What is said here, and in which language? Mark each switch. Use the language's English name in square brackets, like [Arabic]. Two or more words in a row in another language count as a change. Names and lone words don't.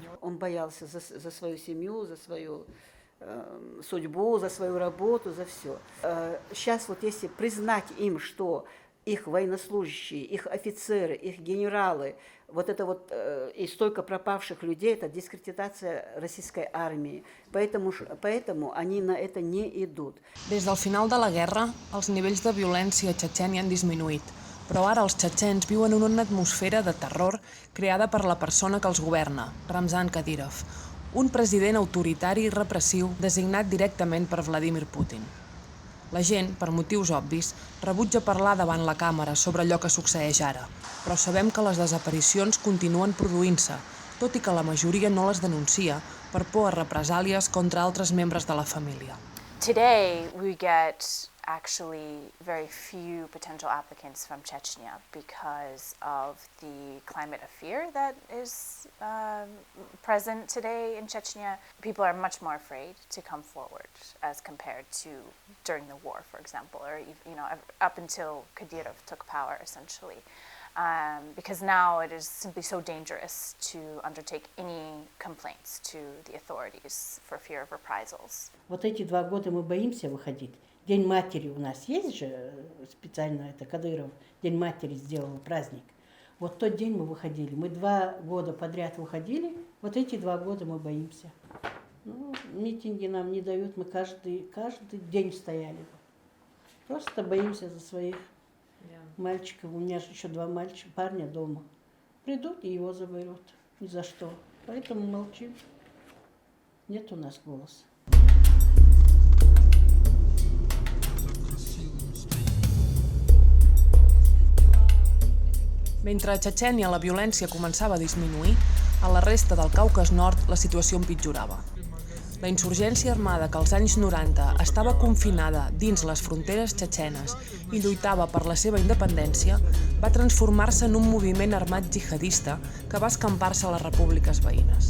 [Russian] Он боялся за свою семью, за свою судьбу, за свою работу, за все. Сейчас вот если признать им, что их военнослужащие, их офицеры, их генералы, вот это вот и столько пропавших людей, это дискредитация российской армии. Поэтому они на это не идут. [Catalan] Des del final de la guerra, els nivells de violència a Txetxènia han disminuït, però ara els txetxens viuen en una atmosfera de terror creada per la persona que els governa, Ramzan Kadyrov, un president autoritari i repressiu designat directament per Vladimir Putin. La gent, per motius obvis, rebutja parlar davant la càmera sobre allò que succeeix ara, però sabem que les desaparicions continuen produint-se, tot i que la majoria no les denuncia per por a represàlies contra altres membres de la família. [English] Today, we get actually very few potential applicants from Chechnya because of the climate of fear that is present today in Chechnya. People are much more afraid to come forward as compared to during the war, for example, or up until Kadyrov took power, essentially. Because now it is simply so dangerous to undertake any complaints to the authorities for fear of reprisals. [Russian] Вот эти 2 года мы боимся выходить. День матери у нас есть же специально, это Кадыров, День матери сделал праздник. Вот тот день мы выходили. Мы 2 года подряд выходили, вот эти 2 года мы боимся. Ну, митинги нам не дают, мы каждый день стояли. Просто боимся за своих мальчиков. У меня же еще 2 парня дома. Придут и его заберут. Ни за что. Поэтому молчим. Нет у нас голоса. [Catalan] Mentre a Txetxènia la violència començava a disminuir, a la resta del Caucas Nord la situació empitjorava. La insurgència armada que als anys 90 estava confinada dins les fronteres txetxenes i lluitava per la seva independència va transformar-se en un moviment armat jihadista que va escampar-se a les repúbliques veïnes.